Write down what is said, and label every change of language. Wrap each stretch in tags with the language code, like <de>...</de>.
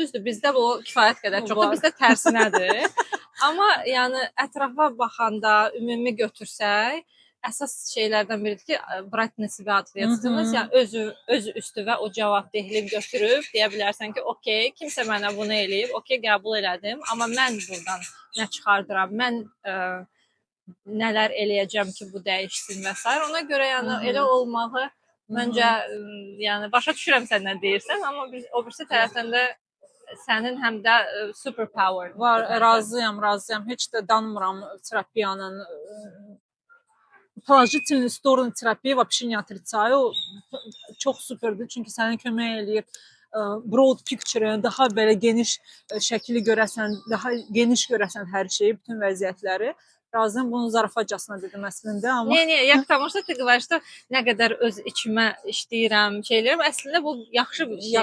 <az>Düzdür, bizdə bu kifayət qədər çoxdur, bizdə tərsinədir. Amma yəni ətrafa baxanda ümumi götürsək, əsas şeylərdən biridir ki, brightness-i ответственность, yəni öz üstünə o cavabdehlik götürüb deyə bilərsən ki, okey, kimsə mənə bunu eləyib, okey, qəbul elədim, amma mən buradan nə çıxardıram, mən nələr eləyəcəm ki, bu dəyişsin və s. Ona görə yəni elə olmağı məncə yəni başa düşürəm sən nə deyirsən, amma o birisi tərəfdən də sənin həm də superpower var. Razıyam. Heç də danmıram terapiyanın.</az> <ru>Положительные стороны терапии вообще не отрицаю.</ru> <az>Çox superdir, çünki sənə kömək eləyir</az> <en>broad picture,</en> <az>daha belə geniş şəkli görəsən, daha geniş görəsən hər şeyi, bütün vəziyyətləri. Razıyam, bunu zarafatcasına dedim əslində, amma</az> <ru>Не, я к тому, что ты говоришь, что</ru> <az>nə qədər öz içimə işləyirəm, şeylərəm, əslində bu yaxşı bir şey.</az>